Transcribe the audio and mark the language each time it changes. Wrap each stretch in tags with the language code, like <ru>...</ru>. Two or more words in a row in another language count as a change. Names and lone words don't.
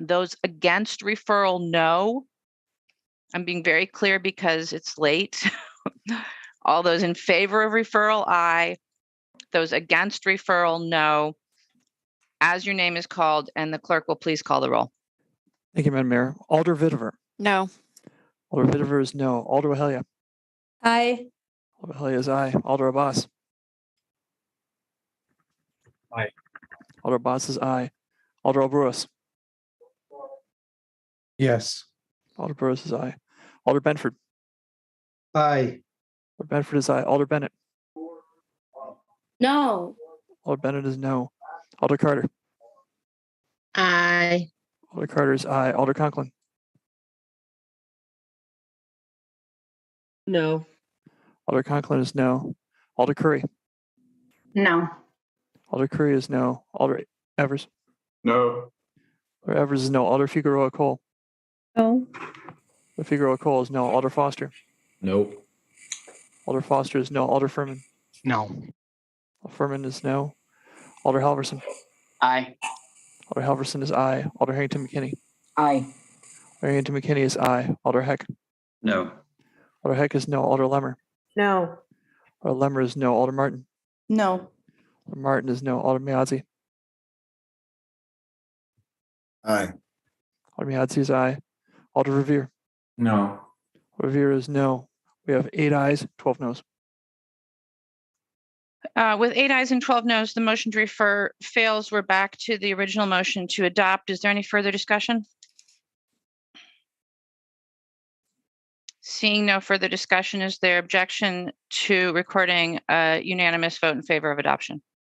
<en>Those against referral, no. I'm being very clear because it's late. All those in favor of referral, aye. Those against referral, no. As your name is called, and the clerk will please call the roll. Thank you, Madam Mayor. Alder Vitiver. No. Alder Vitiver is no. Alder Wahelia. Aye. Alder Wahelia is aye. Alder Abbas. Aye. Alder Abbas is aye. Alder Albrus. Yes. Alder Burris is aye. Alder Benford. Aye. Alder Benford is aye. Alder Bennett. No. Alder Bennett is no. Alder Carter. Aye. Alder Carter is aye. Alder Conklin. No. Alder Conklin is no. Alder Curry. No. Alder Curry is no. Alder Evers. No. Alder Evers is no. Alder Figueroa Cole. No. Alder Figueroa Cole is no. Alder Foster. Nope. Alder Foster is no. Alder Furman. No. Alder Furman is no. Alder Halverson. Aye. Alder Halverson is aye. Alder Harrington McKinney. Aye. Alder Harrington McKinney is aye. Alder Heck. No. Alder Heck is no. Alder Lemmer. No. Alder Lemmer is no. Alder Martin. No. Alder Martin is no. Alder Miazzi. Aye. Alder Miazzi is aye. Alder Revere. No. Alder Revere is no. We have 8 ayes, 12 noes. With 8 ayes and 12 noes, the motion to refer fails. We're back to the original motion to adopt. Is there any further discussion? Seeing no further discussion, is there objection to recording a unanimous vote in favor of adoption?</en>